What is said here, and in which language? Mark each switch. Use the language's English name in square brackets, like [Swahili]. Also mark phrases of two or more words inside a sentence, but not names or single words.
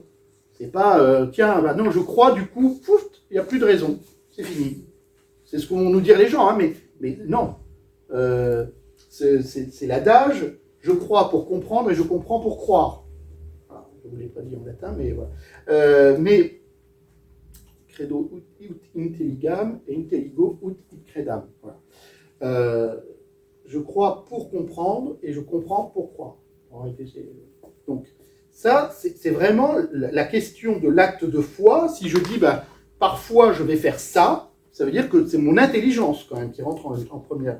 [French] C'est pas, tiens, bah non, je crois, du coup, pouf, il n'y a plus de raison, c'est fini. C'est ce que vont nous dire les gens, mais non. C'est l'adage, je crois pour comprendre et je comprends pour croire. Voilà, je ne vous l'ai pas dit en latin, mais voilà. [Latin] Mais credo ut intelligam et intelligo ut credam. [French] Voilà. Je crois pour comprendre et je comprends pour croire. En réalité, donc, ça, c'est vraiment la question de l'acte de foi. Si je dis, parfois je vais faire ça, ça veut dire que c'est mon intelligence quand même qui rentre en première.